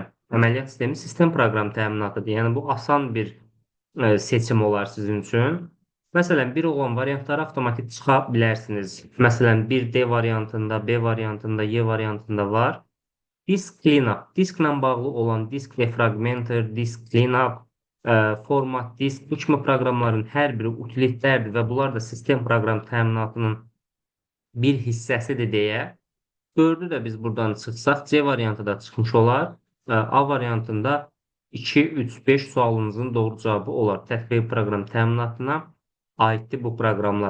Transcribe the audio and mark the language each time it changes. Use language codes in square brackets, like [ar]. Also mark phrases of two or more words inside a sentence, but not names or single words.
[az] Əməliyyat sistemi sistem proqram təminatıdır. Yəni, bu asan bir seçim olar sizin üçün. Məsələn, bir olan variantları avtomatik çıxa bilərsiniz. Məsələn, bir D variantında, B variantında, Y variantında var. [en] Disk clean-up, [az] disklə bağlı olan [en] disk defragmenter, disk clean-up, format disk, [az] bu kimi proqramların hər biri utilitlərdir və bunlar da sistem proqram təminatının bir hissəsidir deyə. 4-ü də biz buradan çıxsaq, C variantı da çıxmış olar. A variantında 2, 3, 5 sualınızın doğru cavabı olar. Tətbiqi proqram təminatına aiddir bu proqramlar.